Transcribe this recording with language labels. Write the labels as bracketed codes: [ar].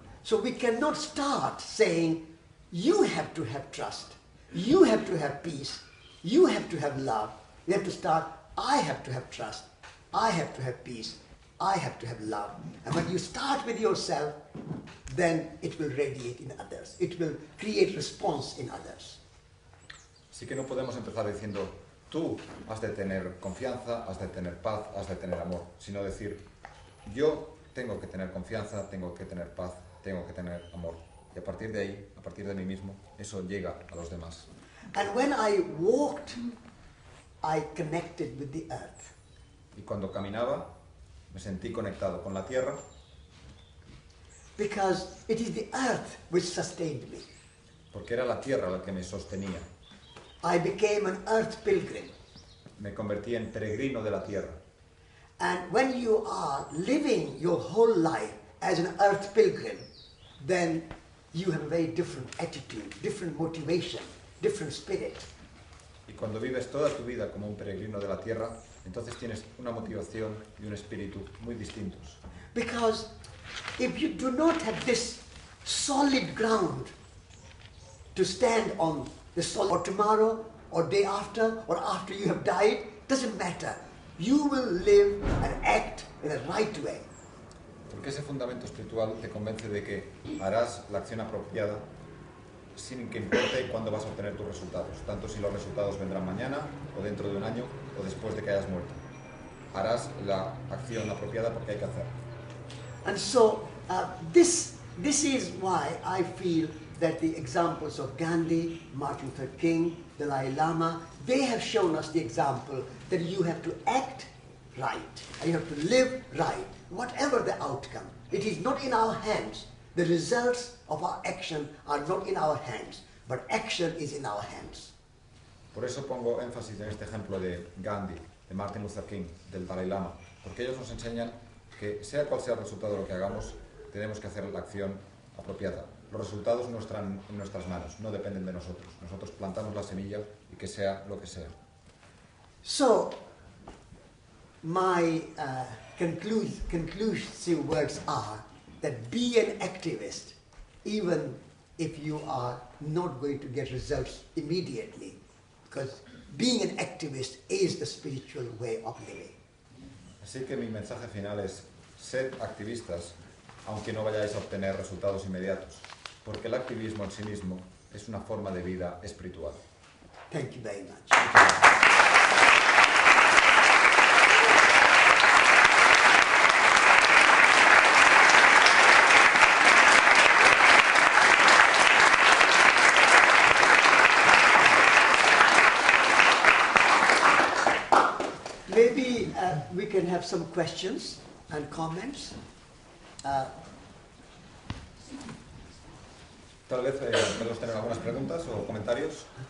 [en] So we cannot start saying, you have to have trust, you have to have peace, you have to have love. We have to start, I have to have trust, I have to have peace, I have to have love. And when you start with yourself, then it will radiate in others. It will create response in others. [es] Así que no podemos empezar diciendo, tú has de tener confianza, has de tener paz, has de tener amor, sino decir, yo tengo que tener confianza, tengo que tener paz, tengo que tener amor. Y a partir de ahí, a partir de mí mismo, eso llega a los demás. [en] And when I walked, I connected with the earth. [es] Y cuando caminaba, me sentí conectado con la tierra, [en] Because it is the earth which sustained me. [es] porque era la tierra la que me sostenía. [en] I became an earth pilgrim. [es] Me convertí en peregrino de la tierra. [en] And when you are living your whole life as an earth pilgrim, then you have a very different attitude, different motivation, different spirit. [es] Y cuando vives toda tu vida como un peregrino de la tierra, entonces tienes una motivación y un espíritu muy distintos. [en] Because if you do not have this solid ground to stand on, the solid, or tomorrow, or day after, or after you have died, doesn't matter. You will live and act in the right way. [es] Porque ese fundamento espiritual te convence de que harás la acción apropiada sin que importe cuándo vas a obtener tus resultados, tanto si los resultados vendrán mañana, o dentro de un año, o después de que hayas muerto. Harás la acción apropiada porque hay que hacerla. [en] And so this is why I feel that the examples of Gandhi, Martin Luther King, Dalai Lama, they have shown us the example that you have to act right, and you have to live right, whatever the outcome. It is not in our hands. The results of our action are not in our hands, but action is in our hands. [es] Por eso pongo énfasis en este ejemplo de Gandhi, de Martin Luther King, del Dalai Lama, porque ellos nos enseñan que sea cual sea el resultado de lo que hagamos, tenemos que hacer la acción apropiada. Los resultados no están en nuestras manos, no dependen de nosotros. Nosotros plantamos la semilla y que sea lo que sea. [en] So, my conclusive words are that be an activist, even if you are not going to get results immediately, because being an activist is the spiritual way of living. [es] Así que mi mensaje final es, sed activistas, aunque no vayáis a obtener resultados inmediatos, porque el activismo en sí mismo es una forma de vida espiritual. [en] Thank you very much. Maybe we can have some questions and comments. [es] Tal vez podemos tener algunas preguntas o comentarios.